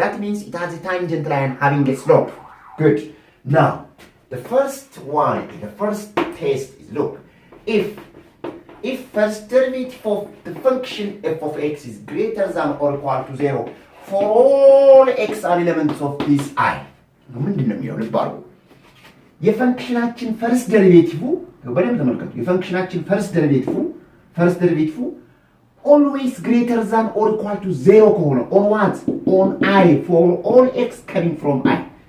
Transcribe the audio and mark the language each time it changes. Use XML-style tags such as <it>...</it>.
<en>That means it has a tangent line having a slope. Good. Now, the first test is, look, if first derivative of the function f of x is greater than or equal to 0 for all x are elements of this I.</en> <am>ምንድን ነው የሚለው ልባሉ የፈንክሽናችን ፈርስት ዴሪቬቲቭ በደንብ ተመልከቱ። የፈንክሽናችን ፈርስት ዴሪቬቲቭ</am> <en>always greater than or equal to 0</en> <am>ከሆነ</am> <en>on what? On I for all x coming from I.</en>